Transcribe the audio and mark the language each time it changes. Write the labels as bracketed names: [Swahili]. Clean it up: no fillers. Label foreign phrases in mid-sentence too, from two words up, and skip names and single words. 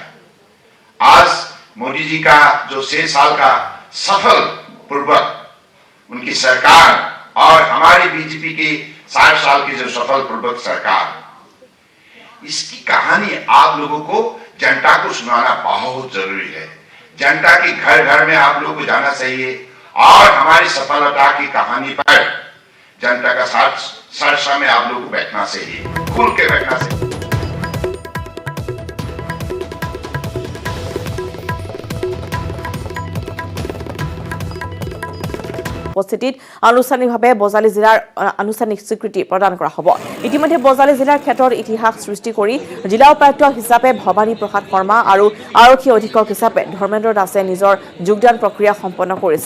[Hindi] आज मोदी जी का जो 6 साल का सफल पूर्वक उनकी सरकार और हमारी बीजेपी की 60 साल की जो सफल पूर्वक सरकार, इसकी कहानी आप लोगों को जनता को सुनाना बहुत जरूरी है। जनता की घर घर में आप लोगों को जाना चाहिए और हमारी सफलता की कहानी पर जनता का साथ में आप लोगों को बैठना चाहिए, खुल के बैठना चाहिए। [Assamese] উপস্থিতিত আনুষ্ঠানিকভাৱে বজালী জিলাৰ আনুষ্ঠানিক স্বীকৃতি প্ৰদান কৰা হ'ব। ইতিমধ্যে বজালী জিলাৰ ক্ষেত্ৰত ইতিহাস সৃষ্টি কৰি জিলা উপায়ুক্ত হিচাপে ভৱানী প্ৰসাদ শৰ্মা আৰু আৰক্ষী অধীক্ষক হিচাপে ধৰ্মেন্দ্ৰ দাসে নিজৰ যোগদান প্ৰক্ৰিয়া সম্পন্ন কৰিছে।